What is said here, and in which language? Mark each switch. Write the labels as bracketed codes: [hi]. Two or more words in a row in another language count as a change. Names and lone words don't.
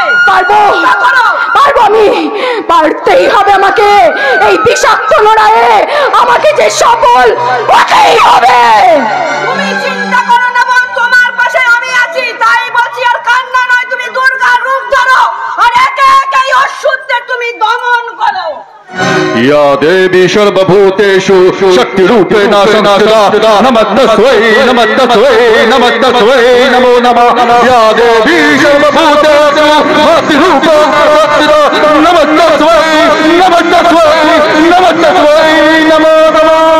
[bn] পারবো, পারবো, আমি পারতেই হবে আমাকে। এই বিষাক্ত লড়াইয়ে আমাকে যে সফল হতেই হবে। তুমি চিন্তা করো না বোন, তোমার পাশে আমি আছি, তাই বলছি। আর কান্না নয়, তুমি দুর্গার রূপ ধরো আর একে একে এই অসুরদের তুমি দমন করো। [sa] या देवी सर्वभूतेषु शक्तिरूपेण संस्थिता नमस्तस्मै नमस्तस्मै नमस्तस्मै नमो नमः। या देवी सर्वभूतेषु शक्तिरूपेण संस्थिता नमस्तस्मै नमस्तस्मै नमस्तस्मै नमो नमः।